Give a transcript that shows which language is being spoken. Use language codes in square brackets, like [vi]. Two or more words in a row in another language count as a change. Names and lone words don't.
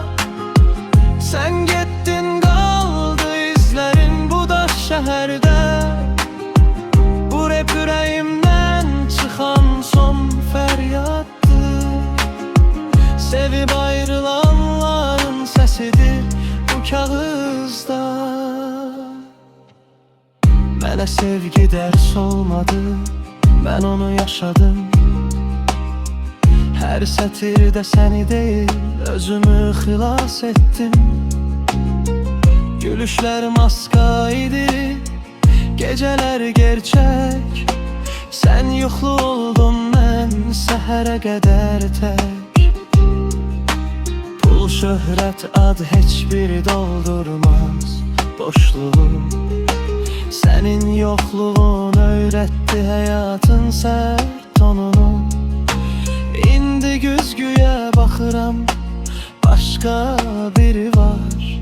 [tr] Sen gittin, kaldı izlerin bu da şehirde. Bu rap yüreğimden çıkan son feryattı. Sevip ayrılanların sesidir bu kağızda. [az] Mənə sevgi dərs olmadı, [tr] ben onu yaşadım. [az] Her sətirdə səni deyil, özümü xilas ettim. [tr] Gülüşler maska idi, geceler gerçek. [az] Sen yuxlu oldun, mən səhərə qədər tək. Pul, şöhrət, ad heç biri doldurmaz boşluğu. [tr] Senin yokluğun öğretti hayatın sert tonunu. [az] İndi güzgüye bakıram, başka biri var.